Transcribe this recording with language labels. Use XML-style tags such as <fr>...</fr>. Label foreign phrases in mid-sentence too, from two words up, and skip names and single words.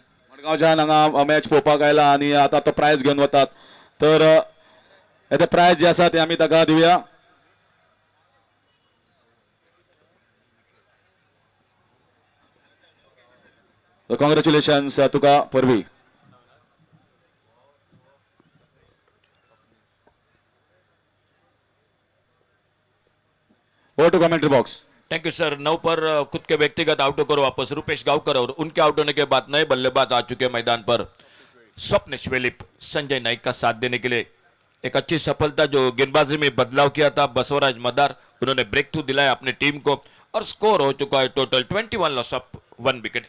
<kok>मडगांवच्यान हांगा मॅच पळोवपाक आयला आणि आता तो प्राइज घेऊन वतात. तर हे प्राइज जे आसा ते आमी ताका दिवया. कॉंग्रॅच्युलेशन्स तुका परवी.</kok> <en>over to commentary box. thank you sir.</en> <hi>9 पर खुद के व्यक्तिगत आउटों को वापस रुपेश गांवकर और उनके आउट होने के बाद नए बल्लेबाज आ चुके मैदान पर. स्वप्न श्वेलिप, संजय नाइक का साथ देने के लिए एक अच्छी सफलता जो गेंदबाजी में बदलाव किया था बसवराज मदार, उन्होंने</hi> <en>break through</en> <hi>दिलाया अपनी टीम को और स्कोर हो चुका है</hi> <en>total 21 loss of 1 wicket.</en>